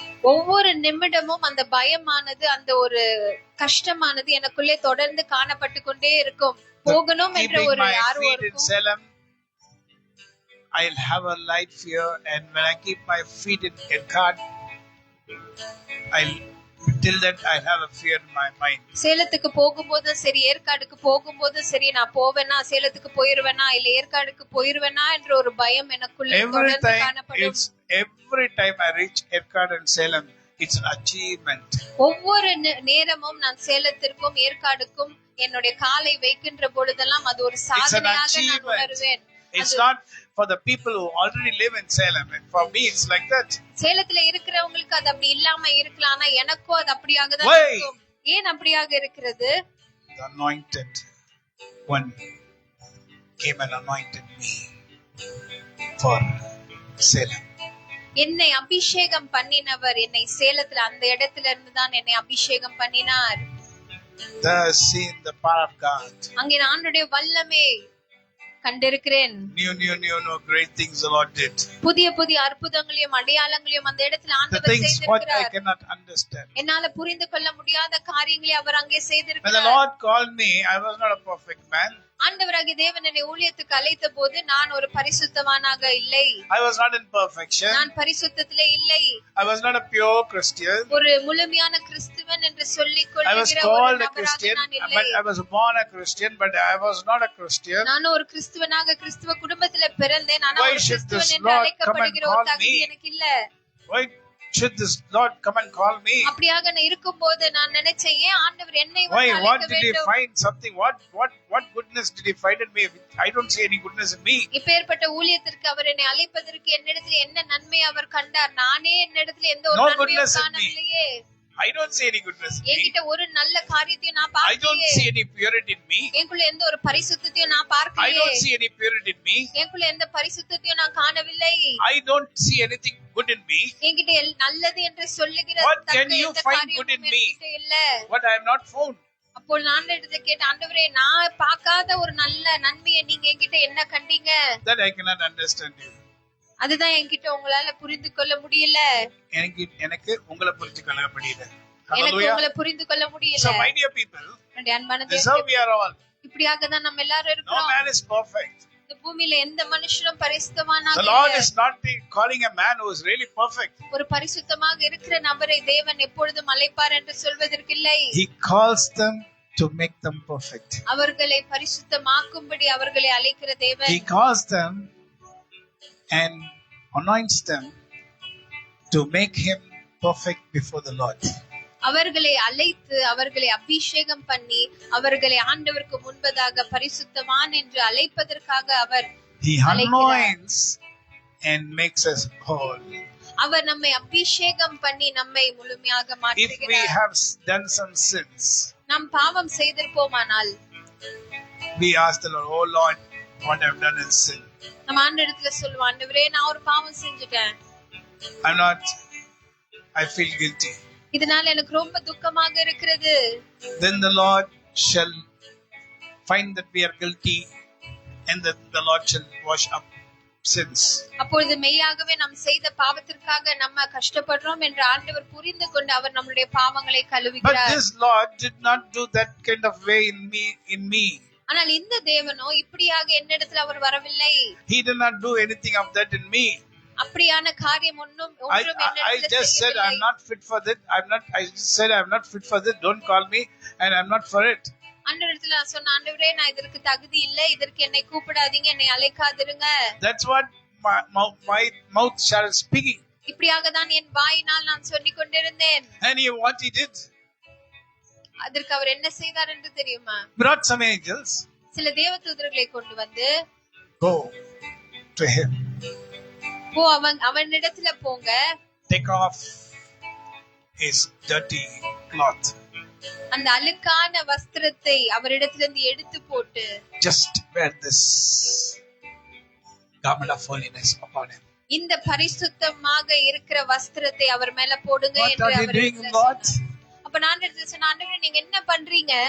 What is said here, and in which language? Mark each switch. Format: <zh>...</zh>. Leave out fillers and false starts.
<ta>ஒவ்வொரு நிமிடமும் அந்த பயமானது, அந்த ஒரு கஷ்டமானது எனக்குள்ளே தொடர்ந்து காணப்பட்டு கொண்டே இருக்கும். போகணும் என்ற ஒரு ஆர்வம் இருக்கும்.</ta> <en>I'll have a light fear, and when I keep my feet in Erkat, I'll Till that I have a fear in my mind.</en> <ta>சேலத்துக்கு போகும்போதும் சரி, ஏற்காடுக்கு போகும்போதும் சரி, நான் போவேனா, சேலத்துக்கு போயிருவேனா, இல்ல ஏற்காடுக்கு போயிருவேனா என்ற ஒரு பயம் எனக்குள்ள தொடர்ந்து காணப்படும்.</ta> <en>Every time I reach Erkad and Salem, it's an achievement.</en> <ta>ஒவ்வொரு நேரமும் நான் சேலத்திற்கும் ஏற்காடுக்கும் என்னுடைய காலை வைக்கின்ற பொழுதெல்லாம் அது ஒரு சாதனையாக நான் உணர்வேன்.</ta> <en>It's not for the people who already live in Salem. For me, it's like that.</en> <ta>சேலத்துல இருக்கிறவங்களுக்கு அது அப்படி இல்லாம இருக்கலாம், ஆனா எனக்கும் அது அப்படியாக தான் இருக்கும். ஏன் அப்படியாக இருக்கிறது?</ta> <en>The anointed one came and anointed me for Salem.</en> <ta>என்னை அபிஷேகம் பண்ணினவர் என்னை சேலத்துல அந்த இடத்துல இருந்து தான் என்னை அபிஷேகம் பண்ணினார்.</ta> <en>Thus seen the power of God.</en> <ta>அங்கே நான் ஆண்டவருடைய வல்லமை கண்டிருக்கிறேன்.</ta> <en>New great things the Lord did.</en> <ta>புதிய புதிய அற்புதங்களையும் அடையாளங்களையும் அந்த இடத்துல ஆண்டவர் செய்திருக்கிறார்.</ta> <en>What I cannot understand.</en> <ta>என்னால புரிந்து கொள்ள முடியாத காரியங்களை அவர் அங்கே செய்திருக்கிறார்.</ta> <en>When the Lord called me, I was not a perfect man.</en> <ta>ஆண்டவராகிய தேவன் என்னை ஊழியத்துக்கு அழைத்த போது நான் ஒரு பரிசுத்தவானாக இல்லை.</ta> <en>I was not in perfection.</en> <ta>நான் பரிசுத்தத்திலே இல்லை.</ta> <en>I was not a pure Christian.</en> <ta>ஒரு முழுமையான கிறிஸ்தவன் என்று சொல்லிக் கொள்கிற</ta> <en>I was called a Christian. I was born a Christian, but I was not a Christian.</en> <ta>நான் ஒரு கிறிஸ்தவனாக கிறிஸ்தவ குடும்பத்திலே பிறந்தேன், ஆனால் ஒரு கிறிஸ்தவன் என்று அழைக்கப்படுகிற ஒரு தகுதி எனக்கு இல்ல.</ta> <en>Why should this Lord come and call me?</en> <ta>அப்படியாக நான் இருக்கும்போது நான் நினைச்சேன், ஏன் ஆண்டவர் என்னை வந்து அழைக்க வேண்டும்?</ta> <en>What did he find something? What goodness did he find in me? I don't see any goodness in me.</en> <ta>இப்பேற்பட்ட ஊழியத்திற்கு அவர் என்னை அழைப்பதற்கு என்னிடத்தில் என்ன நன்மை அவர் கண்டார்? நானே என்னிடத்தில் எந்த ஒரு நன்மையும் காணவில்லையே.</ta> <en>I don't see any goodness in me.</en> <ta>என்கிட்ட ஒரு நல்ல காரியத்தையும் நான் பார்க்கலையே.</ta> <en>I don't see any purity in me.</en> <ta>எனக்குள்ள எந்த ஒரு பரிசுத்தத்தையும் நான் பார்க்கலையே.</ta> <en>I don't see any purity in me.</en> <ta>எனக்குள்ள எந்த பரிசுத்தத்தையும் நான் காணவில்லை.</ta> <en>I don't see anything good in me.</en> <ta>என்கிட்ட நல்லது என்று சொல்லுகிற</ta> <en>What can you find good in me? What I have not found.</en> <ta>அப்போ நான் எடுத்து கேட்ட, ஆண்டவரே, நான் பார்க்காத ஒரு நல்ல நன்மையை நீங்க என்கிட்ட என்ன கண்டீங்க?</ta> <en>That I cannot understand you.</en> <ta>அதுதான் என்கிட்ட உங்களால புரிந்து கொள்ள முடியல. எனக்கு உங்களை புரிந்து கொள்ள முடியல. எனக்கு உங்களை புரிந்து கொள்ள முடியல.</ta> <en>So my dear people, this is how we are all.</en> <ta>இப்படியாக தான் நம்ம எல்லாரும் இருக்கிறோம்.</ta> <en>No man is perfect.</en> <ta>இந்த பூமியில எந்த மனுஷனும் பரிசுத்தவானாக</ta> <en>இல்ல. The Lord is not calling a man who is really perfect.</en> <ta>ஒரு பரிசுத்தமாக இருக்கிற நபரை தேவன் எப்பொழுதும் அழைப்பார் என்று சொல்வதற்கு இல்லை.</ta> <en>He calls them to make them perfect.</en> <ta>அவர்களை பரிசுத்தமாக்கும்படி அவர்களை அழைக்கிற தேவன்.</ta> <en>He calls them and anoints them to make him perfect before the Lord.</en> <ta>அவர்களை அழைத்து அவர்களை அபிஷேகம் பண்ணி அவர்களை ஆண்டவருக்கு முன்பதாக பரிசுத்தவான் என்று அழைப்பதற்காக அவர்</ta> <en>He anoints and makes us whole.</en> <ta>அவர் நம்மை அபிஷேகம் பண்ணி நம்மை முழுமையாக மாற்றுகிறார்.</ta> <en>If we have done some sins,</en> <ta>நாம் பாவம் செய்திருப்போமானால்</ta> <en>we ask the Lord, oh Lord, what I've done is sin.</en> <ta>நம்ம ஆண்டவரிடத்துல சொல்லுவோம், ஆண்டவரே, நான் ஒரு பாவம் செஞ்சுட்டேன்.</ta> <en>I feel guilty.</en> <ta>இதனால எனக்கு ரொம்ப துக்கமாக இருக்கிறது.</ta> <en>Then the Lord shall find that we are guilty, and that the Lord shall wash up sins.</en> <ta>அப்பொழுது மெய்யாகவே நாம் செய்த பாவத்திற்காக நம்ம கஷ்டப்படுறோம் என்று ஆண்டவர் புரிந்து கொண்டு அவர் நம்முடைய பாவங்களை கழுவுகிறார்.</ta> <en>But this Lord did not do that kind of way in me.</en> <ta>ஆனால் இந்த தேவனோ இப்படியாக என்னிடத்தில் அவர் வரவில்லை.</ta> <en>He did not do anything of that in me.</en> <ta>அப்படியான காரியம் ஒன்றும்</ta> <en>I just said I'm not fit for that. I just said I'm not fit for that. Don't call me, and I'm not for it.</en> <ta>ஆண்டவரிடத்துல நான் சொன்ன, ஆண்டவரே, நான் இதற்கு தகுதி இல்லை, இதற்கு என்னை கூப்பிடாதீங்க, என்னை அழைக்காதிருங்க.</ta> <en>That's what my mouth started speaking.</en> <ta>இப்படியாக தான் என் வாயினால் நான் சொல்லிக் கொண்டிருந்தேன்.</ta> <en>And what he did?</en> <ta>அதற்கு அவர் என்ன செய்தார் என்று தெரியுமா?</ta> <en>Brought some angels.</en> <ta>சில தேவதூதர்களை கொண்டு வந்து,</ta> <en>go to him.</en> <ta>அவனிடத்துல போங்க.</ta> <en>Take off his dirty cloth.</en> <ta>அந்த அழுக்கான வஸ்திரத்தை அவரிடத்திலிருந்து எடுத்து போட்டு,</ta> <en>just wear this garment of holiness upon him.</en> <ta>இந்த பரிசுத்தமாக இருக்கிற வஸ்திரத்தை அவர் மேல போடுங்க என்று அவர் சொன்னார். அப்ப நான் சொன்னேன், ஆண்டவரே, நீங்க என்ன பண்றீங்க?</ta>